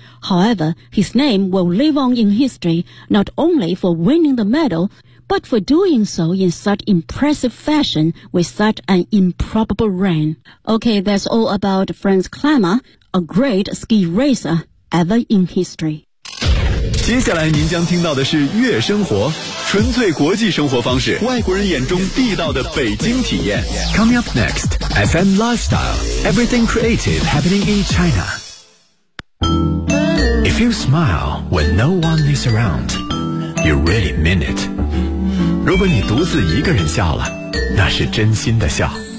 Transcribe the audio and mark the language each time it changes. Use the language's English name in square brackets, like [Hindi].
[English] However, his name will live on in history, not only for winning the medal, but for doing so in such impressive fashion with such an improbable run. Okay, that's all about Franz Climber, a great ski racer ever in history. [Chinese] 接下来您将听到的是悦生活，纯粹国际生活方式，外国人眼中地道的北京体验。 [English] Coming up next, FM Lifestyle, everything creative happening in China. If you smile when no one is around, you really mean it. [Chinese] 如果你独自一个人笑了，那是真心的笑。